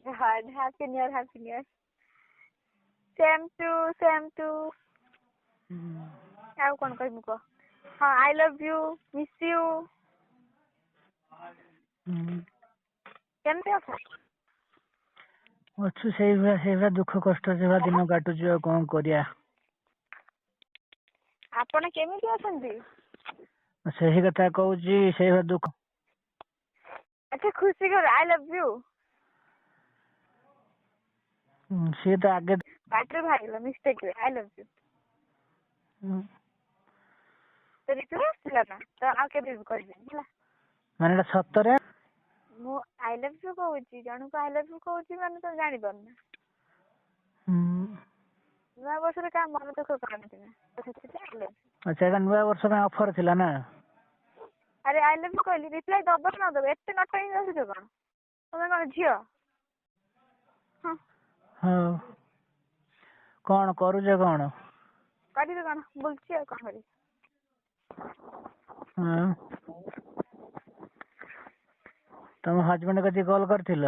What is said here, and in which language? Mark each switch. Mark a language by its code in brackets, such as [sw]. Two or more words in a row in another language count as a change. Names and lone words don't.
[en] God, happy new year, happy new year. Same to. [or] ଆଉ କଣ କହିବି କହ? ହଁ, [en] I love you, miss you. [or] କେମିତି ଅଛ? ଅଛୁ ସେଇଭଳିଆ ଦୁଃଖ କଷ୍ଟ ସେଭଳିଆ ଦିନ କାଟୁଛୁ ଆଉ କଣ କରିବା। ଆପଣ କେମିତି ଅଛନ୍ତି? ସେହି କଥା କହୁଛି ସେଇଭଳିଆ ଦୁଃଖ। ଆଚ୍ଛା ଖୁସି କର [en] I love you. [or] ସିଏ ତ ଆଗେ ପାଟିରେ ବାହାରିଲା ମିଷ୍ଟେକ୍ ରେ [en] I love you. [or] ତ ରିପ୍ଲାଏ ଆସିଥିଲା ନା ତ ଆଉ କେବେ ବି କହିବେନି ହେଲା। ମାନେ ଏଟା ସତରେ? ମୁଁ [en] I love you [or] କହୁଛି ଜଣକୁ [en] I love you [or] କହୁଛି ମାନେ ତ ଜାଣିପାରୁନା। ନୂଆ ବର୍ଷରେ କାହା ମନ ଦୁଃଖ କରନ୍ତି ନା ତ ସେଥିପାଇଁ [en] I love you. [or] ଆଚ୍ଛା ଏଟା ନୂଆ ବର୍ଷ ପାଇଁ ଅଫର ଥିଲା ନା? ଆରେ [en] I love you [or] କହିଲି ରିପ୍ଲାଏ ଦବ କି ନ ଦବ ଏତେ ନଟଙ୍କି ଯାଉଛ କଣ? ତମେ କଣ ଝିଅ? ହଉ କଣ କରୁଛ କଣ? କରିବି କଣ ବୁଲୁଛି ଆଉ କଣ କରିବି। ତମ ହଜବେଣ୍ଡ କତିକି କଲ୍ କରିଥିଲ?